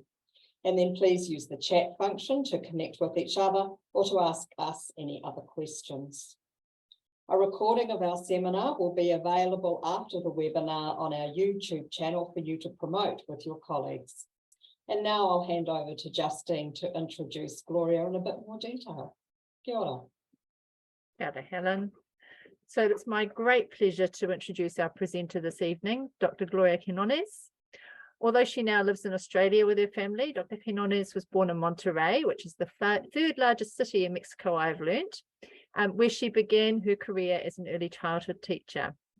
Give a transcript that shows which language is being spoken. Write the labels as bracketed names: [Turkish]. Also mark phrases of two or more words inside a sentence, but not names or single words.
[English] And then please use the chat function to connect with each other or to ask us any other questions. A recording of our seminar will be available after the webinar on our YouTube channel for you to promote with your colleagues. And now I'll hand over to Justine to introduce Gloria in a bit more detail. [Māori] Kia ora. Kia ora, Helen. [English] So it's my great pleasure to introduce our presenter this evening, Dr. Gloria Quinones. Although she now lives in Australia with her family, Dr. Quinones was born in Monterrey, which is the third largest city in Mexico, I've learned, where she began her career as an early childhood teacher.